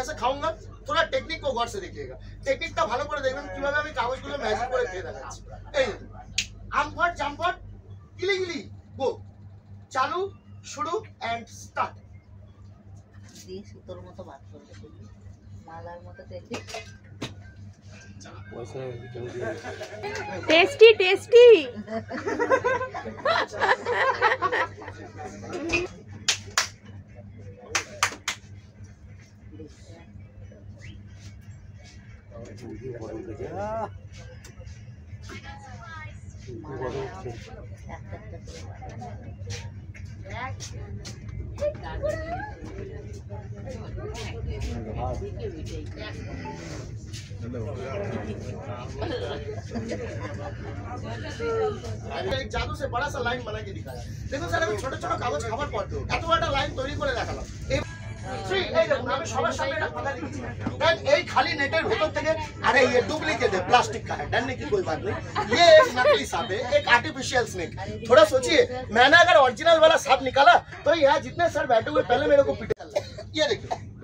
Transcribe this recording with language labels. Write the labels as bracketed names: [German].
[Hindi] कैसे खाऊंगा थोड़ा टेक्निक को गौर से देखिएगा। [Bangla] टेक्निकটা ভালো করে দেখবেন কিভাবে আমি কাগজগুলো ম্যাজিক করে খেয়ে দেখাচ্ছি। এই আমফট জামফট গিলি গিলি গো চালু শুরু এন্ড স্টার্ট। দিয়ে সুতোর মতো বাদ করবে মালার মতো দেখি। [English] Tasty tasty. [Hindi] एक जादू से बड़ा सा लाइन बना के दिखाया। देखो सर [Bangla] আমি ছোট ছোট কাগজ খাবার পর এত বড় লাইন তৈরি করে দেখালাম। এই দেখুন আমি সবার সামনে একটা কথা দিচ্ছি দেন এই খালি নেটের ভেতর থেকে [Hindi] আরে ये डुप्लीकेट है प्लास्टिक का है डरने की कोई बात नहीं ये एक नकली सांप है एक आर्टिफिशियल स्नेक थोड़ा सोचिए मैंने अगर ओरिजिनल वाला सांप निकाला तो यहाँ जितने सर बैठे हुए पहले मेरे को पीटे ये देखिए